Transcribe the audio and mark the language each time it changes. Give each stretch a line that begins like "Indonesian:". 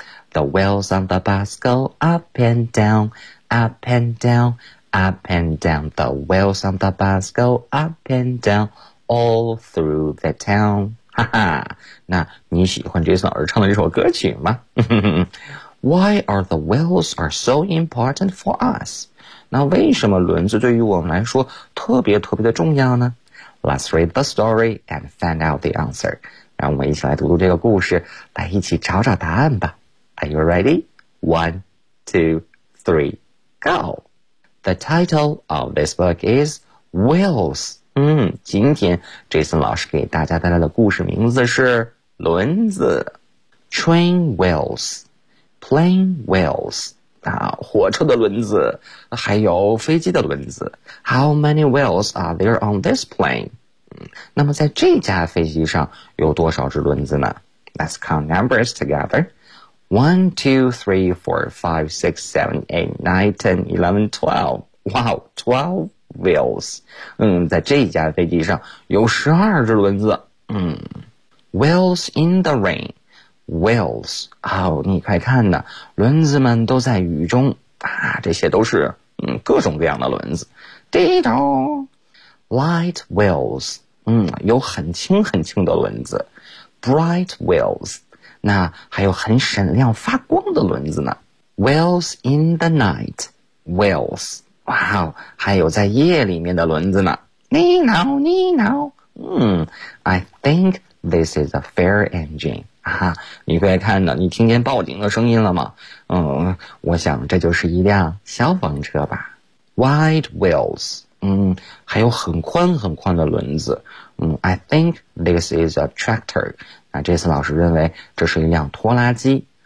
English: The wheels on the bus go up and down, up and down, up and down. The wheels on the bus go up and down all through the town.
Chinese: 哈哈，那你喜欢 Jason 老师唱的这首歌曲吗？
English: Why are the wheels are so important for us?
Chinese: 那为什么轮子对于我们来说特别特别的重要呢？
English: Let's read the story and find out the answer.
Chinese: 让我们一起来读读这个故事，来一起找找答案吧。
English: Are you ready? One, two, three, go! The title of this book is Wheels.
Chinese: 今天 Jason 老师给大家带来的故事名字是轮子。
English: Train wheels. Plane wheels,
Chinese: 啊，火车的轮子，还有飞机的轮子。
English: How many wheels are there on this plane?
Chinese: 那么在这架飞机上有多少只轮子呢？
English: Let's count numbers together. 1, 2, 3, 4, 5, 6, 7, 8, 9, 10, 11, 12. Wow, 12 wheels.
Chinese: 在这架飞机上有12只轮子。
English: Wheels in the rain. Wheels,
Chinese: 你快看呢，轮子们都在雨中啊，这些都是各种各样的轮子。滴答 ，
English: light wheels,
Chinese: 有很轻很轻的轮子 ，
English: bright wheels,
Chinese: 那还有很闪亮发光的轮子呢。
English: Wheels in the night, wheels,
Chinese: 还有在夜里面的轮子呢。
English: 你挠你挠，I think this is a fire engine.
Chinese: 你快看呢，你听见报警的声音了吗？我想这就是一辆消防车吧。
English: Wide wheels,
Chinese: 还有很宽很宽的轮子。
English: I think this is a tractor.
Chinese: 那这次老师认为这是一辆拖拉机。